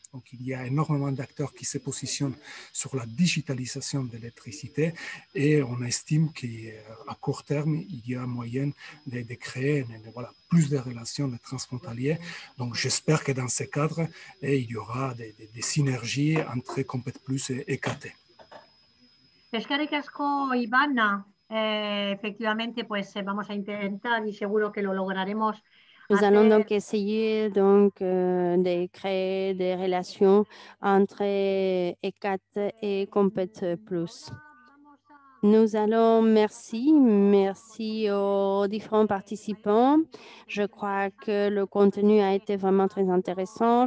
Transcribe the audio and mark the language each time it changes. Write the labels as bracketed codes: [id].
[fr] Donc, il y a énormément d'acteurs qui se positionnent sur la digitalisation de l'électricité et on estime qu'à court terme, il y a moyen de créer plus de relations transfrontalières. Donc, j'espère que dans ce cadre, il y aura des synergies entre Compet Plus et KT. [eu] Eskerrik asko, Ivana. [es] Efectivamente, pues vamos a intentar y seguro que lo lograremos. [fr] Nous allons donc essayer de créer des relations entre ECAT et Compet Plus. Nous allons, merci aux différents participants. Je crois que le contenu a été vraiment très intéressant.